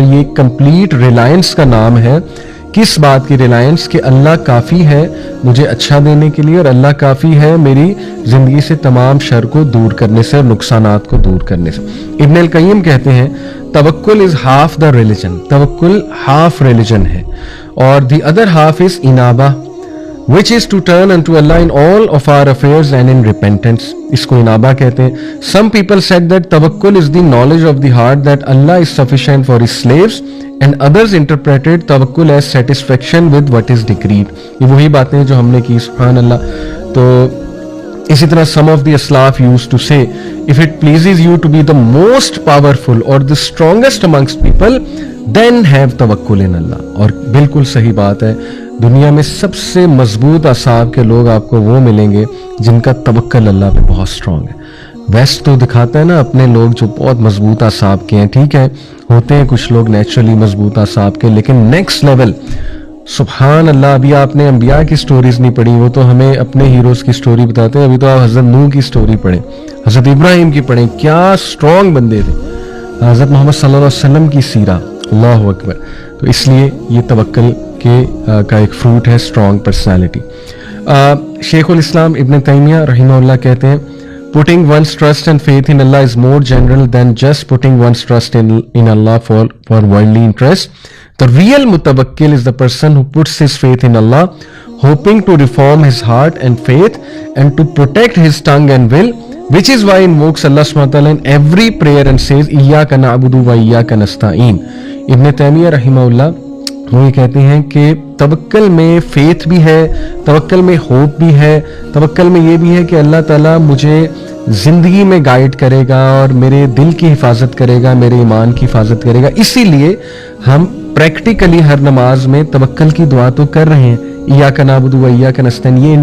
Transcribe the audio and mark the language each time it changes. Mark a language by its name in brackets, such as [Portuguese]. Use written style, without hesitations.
[Urdu] یہ [English] complete reliance [Urdu] کا نام ہے. کس بات کی ریلائنس؟ کہ اللہ کافی ہے مجھے اچھا دینے کے لیے اور اللہ کافی ہے میری زندگی سے تمام شر کو دور کرنے سے اور نقصانات کو دور کرنے سے. ابن القیم کہتے ہیں توکل [English] Is half the religion. توکل half religion ہے اور the other half is انابہ which is to turn unto Allah in all of our affairs and in repentance. [Urdu] اس کو انابہ کہتے ہیں. [English] Some people said that tawakkul is the knowledge of the heart that Allah is sufficient for his slaves and others interpreted tawakkul as satisfaction with what is decreed. [Urdu] یہ وہی باتیں جو ہم نے کی سبحان اللہ. تو اسی طرح [English] some of the aslaf used to say if it pleases you to be the most powerful or the strongest amongst people then have tawakkul in Allah. [Urdu] اور بالکل صحیح بات ہے. دنیا میں سب سے مضبوط اعصاب کے لوگ آپ کو وہ ملیں گے جن کا توکل اللہ پہ بہت سٹرونگ ہے. ویسٹ تو دکھاتا ہے نا اپنے لوگ جو بہت مضبوط اعصاب کے ہیں, ٹھیک ہے ہوتے ہیں کچھ لوگ نیچرلی مضبوط اعصاب کے, لیکن نیکسٹ لیول سبحان اللہ. ابھی آپ نے انبیاء کی سٹوریز نہیں پڑھی, وہ تو ہمیں اپنے ہیروز کی سٹوری بتاتے ہیں. ابھی تو آپ حضرت نوح کی سٹوری پڑھیں, حضرت ابراہیم کی پڑھیں, کیا سٹرونگ بندے تھے. حضرت محمد صلی اللہ علیہ وسلم کی سیرہ, اللہ اکبر. تو اس لیے یہ توکل کا ایک فروٹ ہے اسٹرانگ پرسنالٹی. شیخ الاسلام ابن تیمیہ رحمہ اللہ کہتے ہیں [English] putting one's trust and faith in Allah is more general than just putting one's trust in Allah for worldly interest. The real mutawakkil is the person who puts his faith in Allah, hoping to reform his heart and faith and to protect his tongue and will, which is why he invokes Allah subhanahu wa ta'ala in every prayer and says [Arabic] iyyaka na'budu wa iyyaka nasta'in. [Urdu] ابن تیمیہ رحمہ اللہ وہ یہ کہتے ہیں کہ توکل میں faith بھی ہے, توکل میں ہوپ بھی ہے, توکل میں یہ بھی ہے کہ اللہ تعالیٰ مجھے زندگی میں گائیڈ کرے گا اور میرے دل کی حفاظت کرے گا, میرے ایمان کی حفاظت کرے گا. اسی لیے ہم پریکٹیکلی ہر نماز میں توکل کی دعا تو کر رہے ہیں, [Arabic] ایاک نعبد و ایاک نستعین.